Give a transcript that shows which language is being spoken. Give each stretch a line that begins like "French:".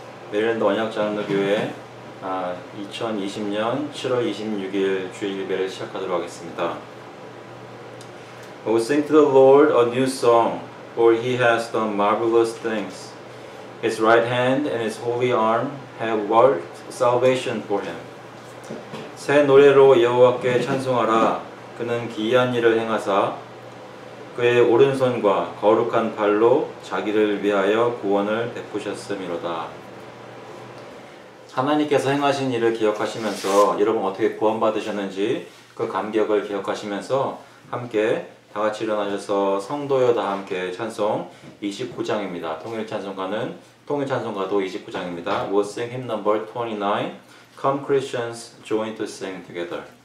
Korean: 메릴랜드 언약장로교회 2020년 7월 26일 주일 예배를 시작하도록 하겠습니다.
English: O sing to the Lord a new song, for He has done marvelous things. His right hand and His holy arm have worked salvation for Him.
Korean: 새 노래로 여호와께 찬송하라. 그는 기이한 일을 행하사 그의 오른손과 거룩한 발로 자기를 위하여 구원을 베푸셨음이로다. 하나님께서 행하신 일을 기억하시면서 여러분 어떻게 구원받으셨는지 그 감격을 기억하시면서 함께 다같이 일어나셔서 성도여 다 함께 찬송 29장입니다. 통일찬송가도 29장입니다.
English: We'll sing hymn number 29. Come Christians, join to sing together.